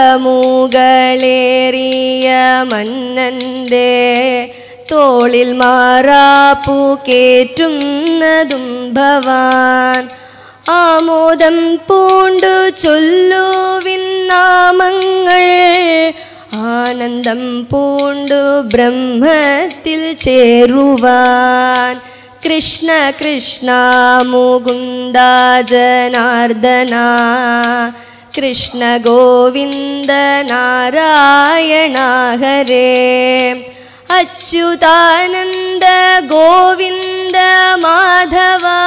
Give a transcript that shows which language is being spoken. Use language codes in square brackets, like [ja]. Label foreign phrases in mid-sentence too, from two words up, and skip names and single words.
[ml] മുകളേറിയ മന്നൻ്റെ തോളിൽ മാറാപ്പു കേറ്റുന്നതും ഭവാൻ ആമോദം പൂണ്ടു ചൊല്ലുവിൻ നാമങ്ങൾ ആനന്ദം പൂണ്ടു ബ്രഹ്മത്തിൽ ചേരുവാൻ [sa] कृष्ण कृष्ण मुकुन्द जनार्दन कृष्ण गोविन्द नारायण हरे अच्युतानन्द गोविन्द माधव